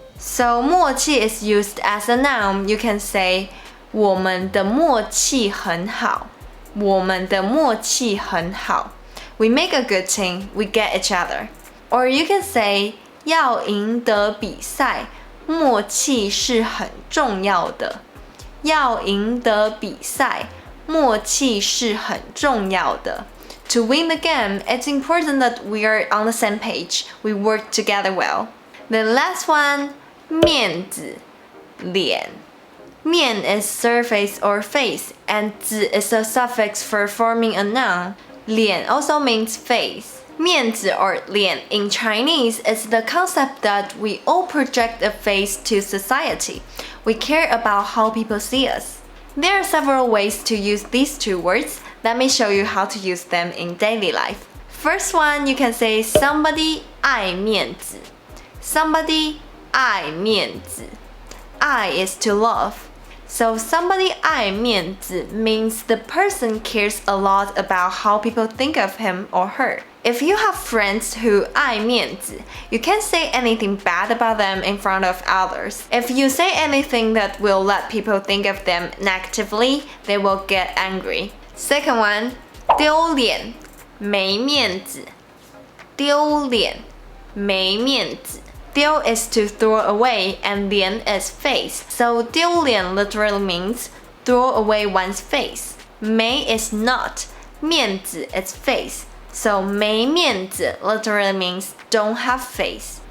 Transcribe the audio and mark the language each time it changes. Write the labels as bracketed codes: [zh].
[en] So 默契 is used as a noun. You can say [zh] 我们的默契很好。我们的默契很好。 [en] We make a good team. We get each other. Or you can say [zh] 要赢得比赛，默契是很重要的。要赢得比赛，默契是很重要的。 [en] To win the game, it's important that we are on the same page. We work together well. The last one, 面子，脸。面 is surface or face, and 子 is a suffix for forming a noun. 脸 also means face. 面子 or 脸 in Chinese is the concept that we all project a face to society. We care about how people see us. There are several ways to use these two words. Let me show you how to use them in daily life. First one, you can say somebody 爱面子. Somebody 爱面子. 爱 is to love. So somebody 爱面子 means the person cares a lot about how people think of him or her. If you have friends who 爱面子, you can't say anything bad about them in front of others. If you say anything that will let people think of them negatively, they will get angry. Second one, 丢脸，没面子。 [zh] 丢脸，没面子。 [en] 丢 is to throw away and 脸 is face. So 丢脸 literally means throw away one's face. 没 is not. 面子 is face. So 没面子 literally means don't have face.